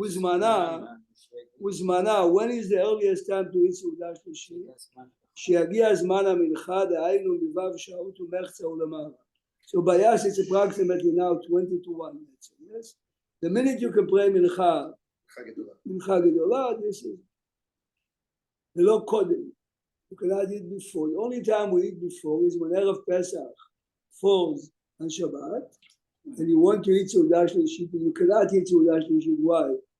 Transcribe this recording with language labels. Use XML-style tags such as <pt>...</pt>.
<en>Uzmana, when is the earliest time to eat סעודה שלישית?</en> <he>שיגיע זמן המנחה, דהיינו מבב שעות ומחצה ולמעלה.</he> <en>So by us, it's approximately now 20 to 1. Yes? The minute you can pray mincha gedolah, this is the low coding. You cannot eat before. The only time we eat before is when Erev Pesach falls on Shabbat, and you want to eat Seudah Shlishit, and you cannot eat Seudah Shlishit. Why?</en>